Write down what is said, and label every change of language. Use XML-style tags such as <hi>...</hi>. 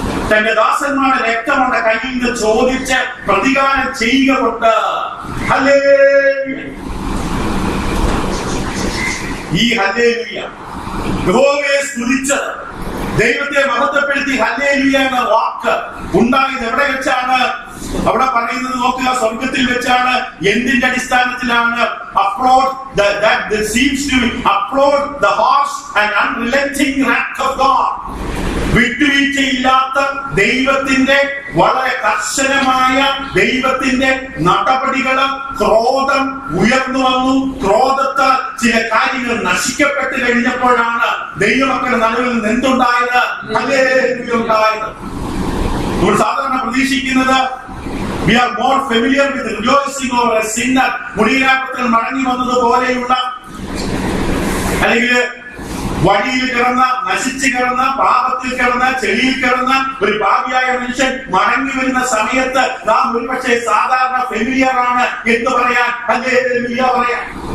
<ml>തന്റെ ദാസന്മാരുടെ രക്തം അവരുടെ കയ്യിൽ നിന്ന് ചോദിച്ച് പ്രതികാരം ചെയ്യുക കൊണ്ട് ഹല്ലേലൂയ. ഈ ഹല്ലേലൂയ യഹോവയെ സ്തുതിച്ചത്, ദൈവത്തെ മഹത്വപ്പെടുത്തി ഹല്ലേലൂയ എന്ന വാക്ക് ഉണ്ടായത് എവിടെ വെച്ചാണ്? അവിടെ പറയുന്നത് നോക്കുക, സ്വർഗത്തിൽ വെച്ചാണ്. എന്തിന്റെ അടിസ്ഥാനത്തിലാണ്?</ml> <en>applaud that seems to applaud the harsh and unrelenting wrath of God.</en> <ml>വിട്ടുവീഴ്ചയില്ലാത്ത ദൈവത്തിന്റെ വളരെ കർശനമായ ദൈവത്തിന്റെ നടപടികളും ക്രോധം ഉയർന്നു വന്നു. ക്രോധത്താൽ ചില കാര്യങ്ങൾ നശിക്കപ്പെട്ട് കഴിഞ്ഞപ്പോഴാണ് ദൈവമക്കളുടെ നടുവിൽ നിന്ന് എന്തുണ്ടായത്? ഹല്ലേലൂയ ഉണ്ടായത്. നമ്മൾ സാധാരണ പ്രതീക്ഷിക്കുന്നത്</ml> <en>we are more familiar with rejoicing over a sinner,</en> <ml>മുടിയിലാപത്തിൽ മടങ്ങി വന്നതുപോലെയുള്ള, അല്ലെങ്കിൽ വഴിയിൽ കിടന്ന, നശിച്ചു കിടന്ന, പാപത്തിൽ കിടന്ന, ചെളിയിൽ കിടന്ന ഒരു പാപിയായ മനുഷ്യൻ മടങ്ങി വരുന്ന സമയത്ത് നാം ഒരുപക്ഷെ സാധാരണ ഫെമിലിയർ ആണ് എന്ന് പറയാൻ, ഹല്ലേലൂയ പറയാൻ.</ml>